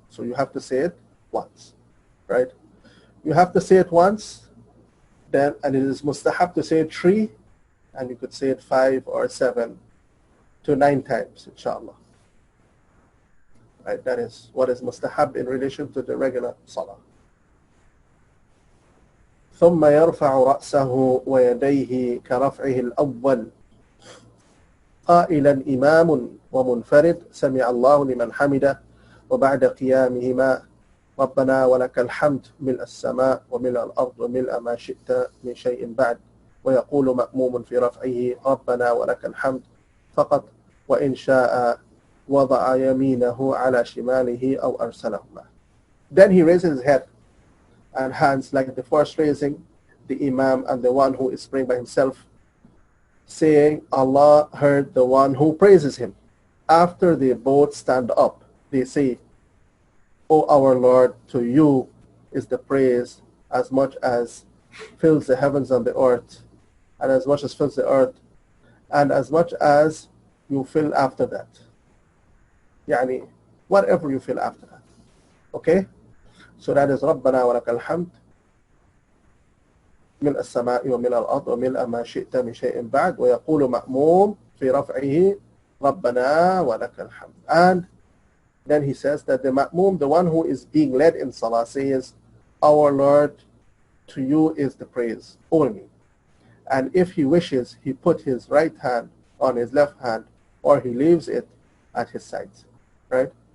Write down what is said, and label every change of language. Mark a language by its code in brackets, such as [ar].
[en] So you have to say it once, right? You have to say it once, then, and it is mustahab to say it 3, and you could say it 5 or 7 to 9 times, inshallah. Right, that is what is mustahab in relation to the regular salah. [ar] ثم يرفع رأسه ويديه كرفعه الأول قائلا إمام ومنفرد سمع الله لمن حمده وبعد قيامهما ربنا ولك الحمد ملء السماء وملء الأرض وملء ما شئت من شيء بعد ويقول مأموم في رفعه ربنا ولك الحمد فقط وإن شاء وضع يمينه على شماله أو أرسلهما. [en] Then he raises his head and hands like the first raising, the Imam and the one who is praying by himself, saying, Allah heard the one who praises him. After they both stand up, they say, O our Lord, to you is the praise as much as fills the heavens and the earth, and as much as fills the earth, and as much as you fill after that. يعني whatever you feel after that. Okay? So that is [ar] ربنا ولك الحمد ملء السماء وملء الأرض وملء ما شئت من شيء بعد ويقول مأموم في رفعه ربنا ولك الحمد. [en] And then he says that the ma'mum, the one who is being led in salah, says, Our Lord, to you is the praise only. And if he wishes, he put his right hand on his left hand, or he leaves it at his sides. Right?